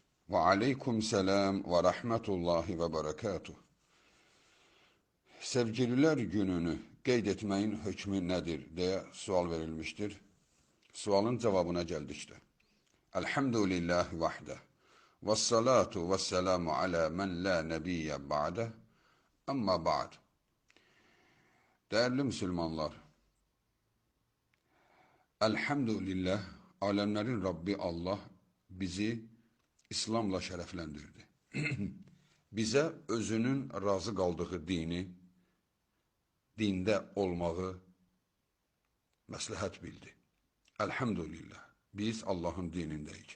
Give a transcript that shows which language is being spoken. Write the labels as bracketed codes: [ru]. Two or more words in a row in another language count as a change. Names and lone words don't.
[ar] وعليكم السلام ورحمة الله وبركاته. [az] Sevgililer gününü qeyd etməyin hökmü nədir deyə sual verilmiştir. Sualın cavabına gəldikdə. [ar] الحمد لله وحده. والصلاة والسلام على من لا نبي بعده. أما بعد. [tr] Değerli Müslümanlar, elhamdülillah alemlerin Rabbi Allah bizi İslamla şərəfləndirdi. [az] Bizə özünün razı qaldığı dində olmağı məsləhət bildi. Elhamdülillah, biz Allahın dinindəyik.